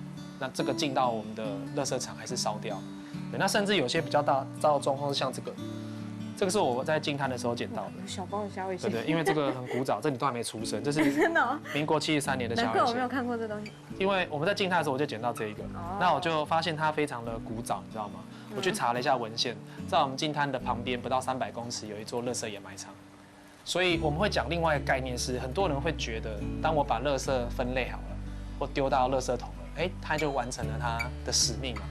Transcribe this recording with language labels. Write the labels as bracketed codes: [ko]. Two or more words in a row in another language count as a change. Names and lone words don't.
[zh] 那這個進到我們的垃圾場還是燒掉。對，那甚至有些比較大糟的狀況是像這個。這個是我在淨灘的時候撿到的。小幫我嚇我一下。對，因為這個很古早，這你都還沒出生，這是真的民國73年的蝦尾蟹。難怪我沒有看過這東西。因為我們在淨灘的時候我就撿到這一個，那我就發現它非常的古早，你知道嗎？我去查了一下文献，在我们净滩的旁边不到300公尺有一座垃圾掩埋场。所以我们会讲另外一个概念是，很多人会觉得，当我把垃圾分类好了，或丢到垃圾桶了，它就完成了它的使命嘛。